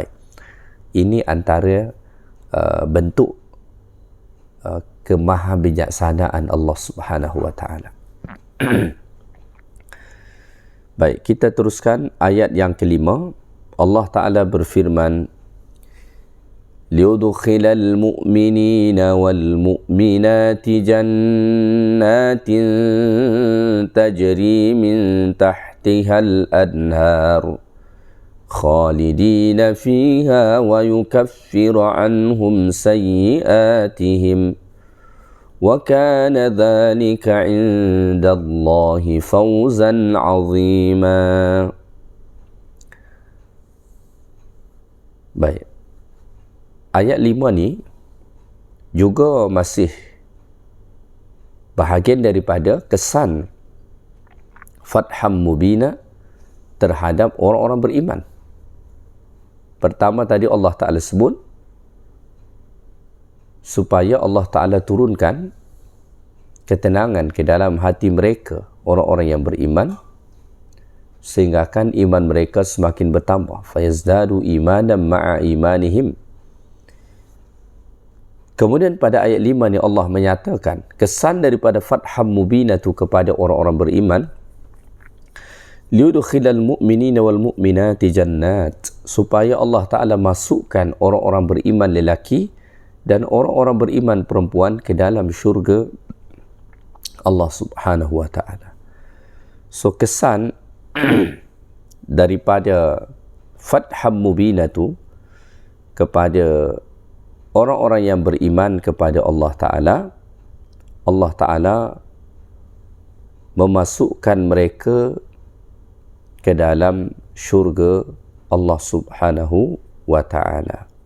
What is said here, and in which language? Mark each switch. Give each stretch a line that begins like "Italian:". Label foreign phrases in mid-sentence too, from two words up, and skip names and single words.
Malay: Ini antara bentuk kemahabijaksanaan Allah
Arabic: سبحانه وتعالى.
Malay: Baik, kita teruskan ayat yang kelima. Allah Ta'ala berfirman,
Arabic: ليدخل المؤمنين والمؤمنات جنات تجري من تحتها الأنهار خالدين فيها ويكفر عنهم سيئاتهم وكان ذلك عند الله فوزا عظيما.
Malay: Baik, ayat 5 ni juga masih bahagian daripada kesan
Arabic: فتحا مبينا
Malay: terhadap orang-orang beriman. Pertama tadi Allah Ta'ala sebut supaya Allah Ta'ala turunkan ketenangan ke dalam hati mereka, orang-orang yang beriman, sehingga kan iman mereka semakin bertambah.
Arabic: فيزدادوا إيمانا مع إيمانهم.
Malay: Kemudian pada ayat 5 ni Allah menyatakan kesan daripada
Arabic: فتحا مبينا
Malay: kepada orang-orang beriman,
Arabic: ليدخل المؤمنين والمؤمنات جنات,
Malay: supaya Allah Ta'ala masukkan orang-orang beriman lelaki dan orang-orang beriman perempuan ke dalam syurga Allah
Arabic: سبحانه وتعالى.
Malay: So kesan daripada
Arabic: فتحا مبينا
Malay: kepada orang-orang yang beriman kepada Allah Ta'ala, Allah Ta'ala memasukkan mereka ke dalam syurga Allah
Arabic: سبحانه وتعالى.